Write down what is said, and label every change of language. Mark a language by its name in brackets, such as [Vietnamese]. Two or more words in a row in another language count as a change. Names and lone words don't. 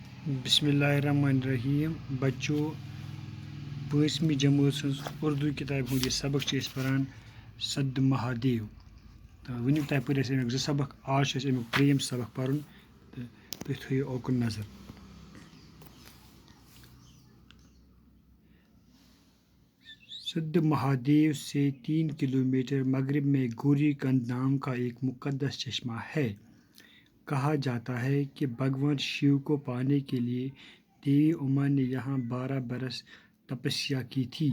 [Arabic] بسم اللہ الرحمن الرحیم [Kashmiri] بچو پانچمی جمٲژ ہٕنٛز اردوٗ کِتابہِ ہُنٛد یہِ سبق چھِ أسۍ پران سد مہادیو تہٕ وٕنیُک تام پٔرۍ اَسہِ امیُک 2 سبق آز چھُ اَسہِ امیُک 3یِم سبق پرُن تہٕ تُہۍ تھٲیِو اوکُن نظر سد مہادیو [Urdu] سے 3 کلومیٹر مغرب میں گوری کند نام کا ایک مقدس چشمہ ہے۔ کہا جاتا ہے کہ بھگوان شیو کو پانے کے لیے دیوی اما نے یہاں 12 برس تپسیا کی تھی۔